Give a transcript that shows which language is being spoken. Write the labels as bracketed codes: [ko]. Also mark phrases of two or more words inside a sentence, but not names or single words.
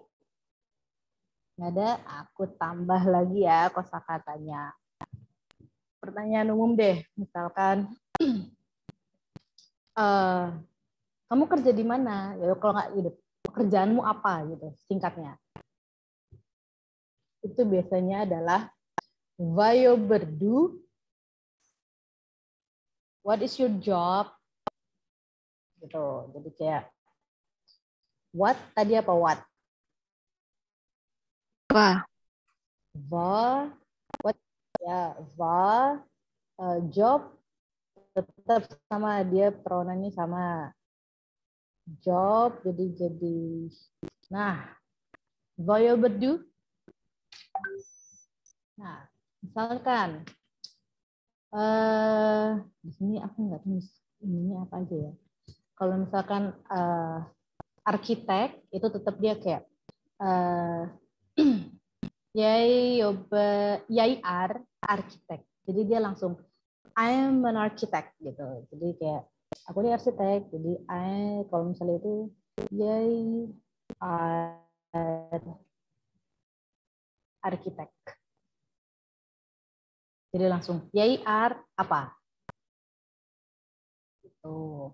[id] Nggak ada, aku tambah lagi ya kosakatanya. Pertanyaan umum deh, misalkan kamu kerja di mana? Ya kalau nggak gitu, pekerjaanmu apa gitu, singkatnya. Itu biasanya adalah [sv] Vad jobbar du? [en] What is your job? [id] Gitu. Jadi kayak what tadi apa what? What ya job tetap sama dia pronounnya sama job jadi nah [sv] vad jobbar du? [id] Nah misalkan di sini aku nggak tulis ini apa aja ya. Kalau misalkan arsitek itu tetap dia kayak [sv] jeg er arsitek. [id] Jadi dia langsung [en] I'm an architect [id] gitu. Jadi kayak aku ini arsitek. Jadi kalau misalnya itu [sv] jeg er arsitek. [id] Jadi langsung [sv] jeg er [id] apa? Gitu.